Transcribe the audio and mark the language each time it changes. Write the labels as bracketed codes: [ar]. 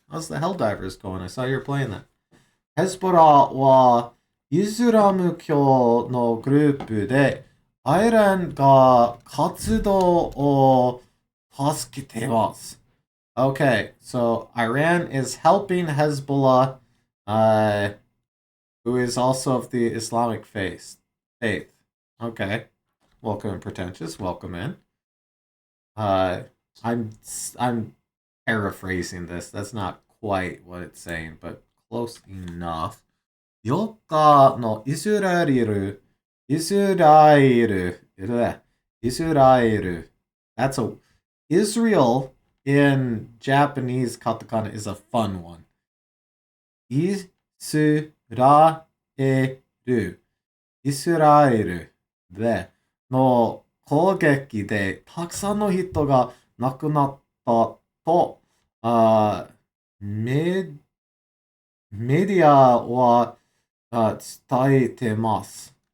[en] How's the Helldivers going? I saw you were playing that. [ja] ヘズボラはイスラム教のグループで、アイランが活動を助けています。 [en] Okay, so Iran is helping Hezbollah, who is also of the Islamic faith. Okay. Welcome in, pretentious. Welcome in. I'm paraphrasing this. That's not quite what it's saying, but close enough. [ja] 4日のイスラエル、イスラエル、イスラエル. [en] That's a Israel in Japanese katakana is a fun one. [ja] イスラエル、イスラエルでの攻撃でたくさんの人が亡くなったと、メディアは伝えてます。